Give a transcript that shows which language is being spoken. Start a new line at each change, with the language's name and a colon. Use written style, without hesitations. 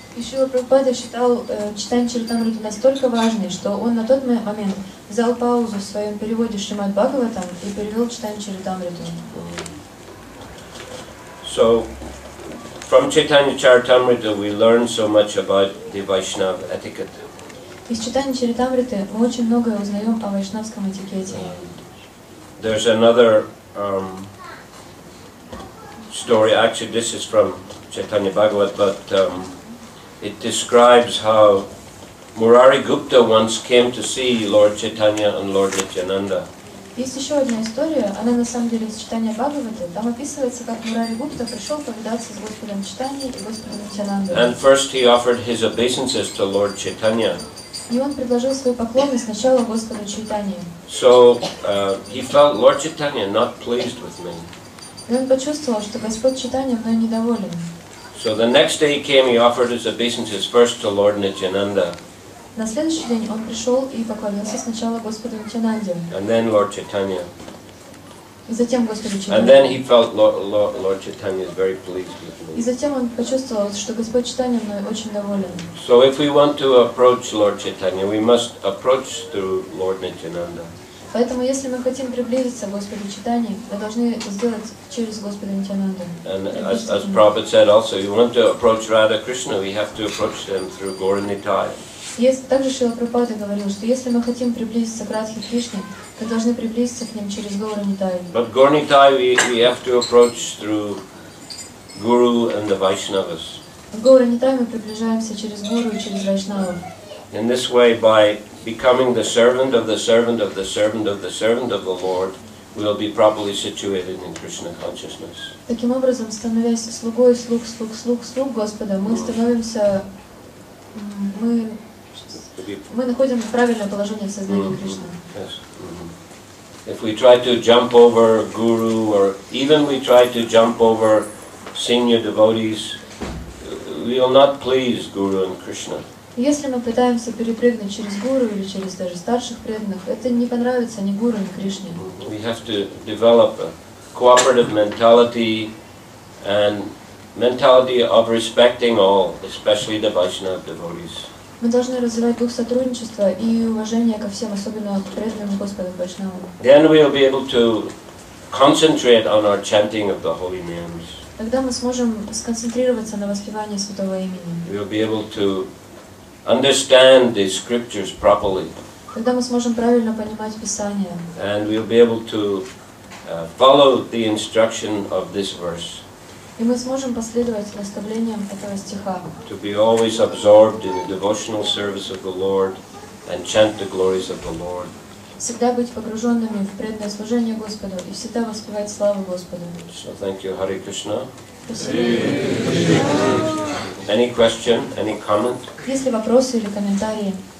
Russian: И Шрила Прабхупада считал читание Чаритамриты настолько важной, что он на тот момент взял паузу в своем переводе Шримад Бхагаватам и перевел читание Чаритамриту.
English: So, from Chaitanya Charitamrita we learn so much about the Vaishnava etiquette.
Russian: Из читания Чаритамриты мы очень многое узнаем о вайшнавском этикете.
English: There's another story, actually this is from Chaitanya Bhagavat, but it describes how Murari Gupta once came to see Lord Chaitanya and Lord Nityananda.
Russian: Есть еще одна история, она на самом деле из читания Бхагаваты. Там описывается, как Мурари Гупта пришел повидаться с Господом Чайтаньей и Господом Нитьянандой.
English: And first he offered his obeisances to Lord Chaitanya.
Russian: И он предложил свои поклоны сначала Господу Чайтанье.
English: So he felt Lord Chaitanya not pleased with me.
Russian: И он почувствовал, что Господь Чайтанья мной недоволен.
English: So the next day he came, he offered his obeisances first to Lord Nityananda.
Russian: На следующий день он пришел и поклонился сначала Господу Нитьянанде.
English: And then Lord Chaitanya.
Russian: И затем Господу Чайтанье.
English: And then he felt Lord Chaitanya is very pleased with me.
Russian: И затем он почувствовал, что Господь Чайтанья мной очень доволен.
English: So if we want to approach Lord Chaitanya, we must approach through Lord Nityananda.
Russian: Поэтому, если мы хотим приблизиться к Господу Чайтанье, мы должны это сделать через Господа Нитьянанду.
English: And as Prabhupada said also, you want to approach Radha Krishna, we have to approach them through Gaura Nitai.
Russian: Также Шрила Прабхупада говорил, что если мы хотим приблизиться к Радхе Кришне, мы должны приблизиться к ним через Gaura Nitai.
English: But Gaura Nitai we have to approach through Guru and the Vaishnavas.
Russian: В Gaura Nitai мы приближаемся через Гуру и через Вайшнавов.
English: In this way, by becoming the servant of the servant of the servant of the servant of the Lord, we will be properly situated in Krishna consciousness.
Russian: Таким образом, становясь слугой слуг Господа, мы становимся, мы находим правильное положение в сознании Кришны.
English: Yes. If we try to jump over Guru, or even we try to jump over senior devotees, we will not please Guru and Krishna.
Russian: Если мы пытаемся перепрыгнуть через Гуру или через даже старших преданных, это не понравится ни Гуру, ни Кришне.
English: We have to develop a cooperative mentality and mentality of respecting all, especially the Vaishnava devotees.
Russian: Мы должны развивать дух сотрудничества и уважения ко всем, особенно преданным Господу Вайшнавам.
English: Then we will be able to concentrate on our chanting of the holy names.
Russian: Тогда мы сможем сконцентрироваться на воспевании святого имени.
English: We will be able to understand the scriptures properly.
Russian: Тогда мы сможем правильно понимать Писание.
English: And we'll be able to follow the instruction of this verse.
Russian: И мы сможем последовать наставлениям этого стиха.
English: To be always absorbed in the devotional service of the Lord and chant the glories of the Lord.
Russian: Всегда быть погруженными в преданное служение Господу и всегда воспевать славу Господу.
English: So thank you, Hare Krishna.
Russian: Спасибо.
English: Any question? Any comment?
Russian: Есть ли вопросы или комментарии?